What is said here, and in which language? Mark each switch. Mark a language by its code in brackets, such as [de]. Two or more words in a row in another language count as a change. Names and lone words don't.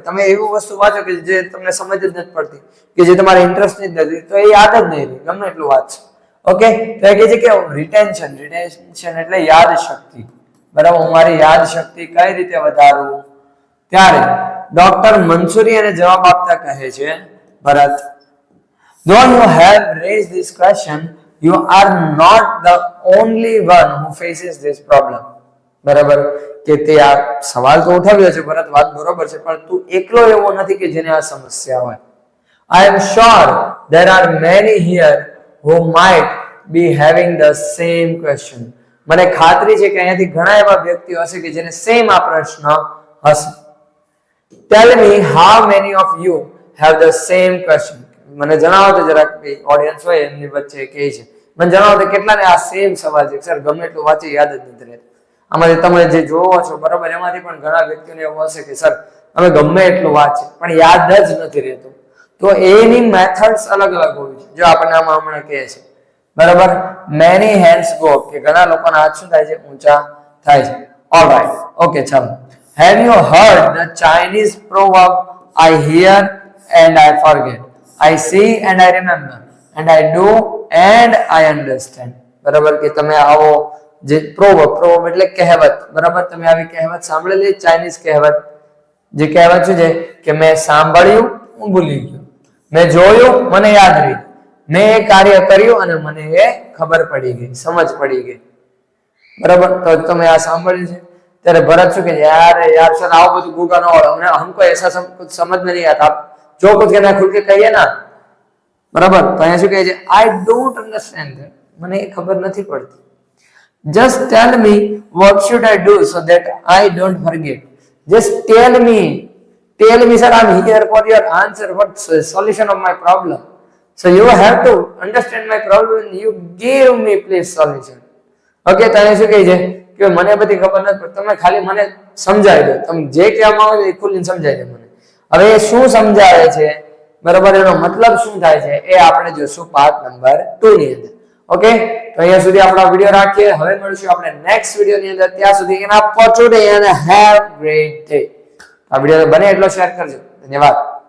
[gu] તમે એવી વસ્તુ વાંચો કે જે તમને સમજ જ નથી પડતી, કે જે તમારે ઇન્ટરેસ્ટ જ નથી, તો એ યાદ જ નહીં રહે ગમે એટલું વાંચો. ઓકે, તો એ કહે છે કે રિટેન્શન એટલે યાદ શક્તિ, બરાબર. હું મારી યાદ શક્તિ કઈ રીતે વધારવું? ત્યારે ડોક્ટર મંસૂરી એને જવાબ આપતા કહે છે, ભરત, [en] though you have raised this question, you are not the only one who faces this problem. [gu] બરાબર કે તે આ સવાલ તો ઉઠાવ્યો છે, ભરત વાત બરોબર છે, પણ તું એકલો એવો નથી કે જેને આ સમસ્યા હોય. [en] I am sure there are many here who might be having the same question. [gu] મને ખાતરી છે કે અહીંયાથી ઘણા એવા વ્યક્તિઓ હશે કે જેને સેમ આ પ્રશ્ન હશે. [en] Tell me how many of you have the same question. [gu] મને જણાવો તો જરાક ઓડિયન્સ હોય એમની વચ્ચે કહે છે, મને જણાવો તો કેટલાને આ સેમ સવાલ છે સર ગમે એટલું વાંચી યાદ જ નથી રહેતું. આમાંથી તમે જે જોવો છો બરાબર એમાંથી પણ ઘણા વ્યક્તિઓને એવું હશે કે સર અમે ગમે એટલું વાંચીએ પણ યાદ જ નથી રહેતું. તો એની મેથડ્સ અલગ અલગ હોવી છે. જો આપણને આમાં હમણાં કહે છે બરાબર [en] many hands go up [gu] કે ઘણા લોકોના હાથ શું થાય છે ઊંચા થાય છે. [en] alright okay ચાલો. Have you heard the Chinese proverb I hear and I forget, I see and I remember, and I do and I understand. [gu] બરાબર કે તમે આવો જે પ્રોવર્બ એટલે કહેવત, બરાબર તમે આવી કહેવત સાંભળેલી ચાઇનીઝ કહેવત, જે કહેવત શું છે કે મેં સાંભળ્યું હું ભૂલી ગયો, મેં જોયું મને યાદ રહી, મેં એ કાર્ય કર્યું અને મને એ ખબર પડી ગઈ, સમજ પડી ગઈ. બરાબર તો તમે આ સાંભળ્યું છે. ત્યારે ભરત શું કે [hi] यार सर आओ [gu] બધું ગૂગા ના વાળો [hi] हमको ऐसा कुछ समझ में नहीं आता, आप जो कुछ कहना खुल के कहिए ना. [gu] બરાબર તો અહીંયા શું કહે છે [en] I don't understand that, [gu] મને એ ખબર નથી પડતી. [en] Just tell me what should I do so that I don't forget. Just tell me sir, I'm here for your answer, what's the solution of my problem. So you have to understand my problem and you give me please solution. [gu] Okay તો અહીંયા શું કહે છે કે મને બધી ખબર નથી પણ તમે ખાલી મને સમજાવી દો, તમે જે કહેવામાં આવે એ ખુલ્લીને સમજાવી દો મને. હવે એ શું સમજાવે છે બરાબર એનો મતલબ શું થાય છે એ આપણે જોશું [en] part number [gu] 2 ની અંદર. ઓકે તો અહીંયા સુધી આપણો વિડિયો રાખીએ. હવે મળીશું આપણે [en] next video [gu] ની અંદર. ત્યાં સુધી એના [en] for today and have great day. [gu] આ વિડિયો બને એટલો શેર કરજો. ધન્યવાદ.